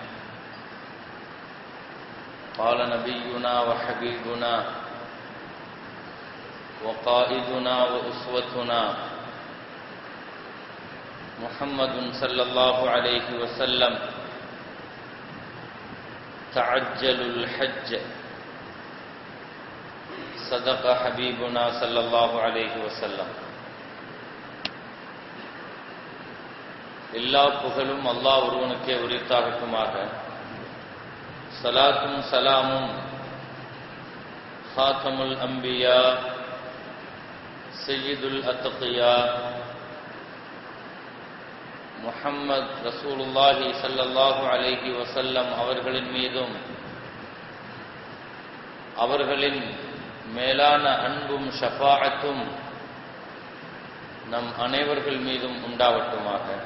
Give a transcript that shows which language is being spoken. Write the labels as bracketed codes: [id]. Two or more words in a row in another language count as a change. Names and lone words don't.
[ar] قال نبينا وحبيبنا وقائدنا وأسوتنا محمد صلى الله عليه وسلم: تعجلوا الحج. صدق حبيبنا صلى الله عليه وسلم. [ta] எல்லா புகழும் அல்லாஹ் ஒருவனுக்கே உரித்தாகட்டுமாக. ஸலாத்தும் ஸலாமும் [ar] خاتم الأنبياء سيد الأتقياء محمد رسول الله صلى الله عليه وسلم [ta] அவர்களின் மீதும் அவர்களின் மேலான அன்பும் ஷஃபாஅத்தும் நம் அனைவர்கள் மீதும் உண்டாவட்டுமாக.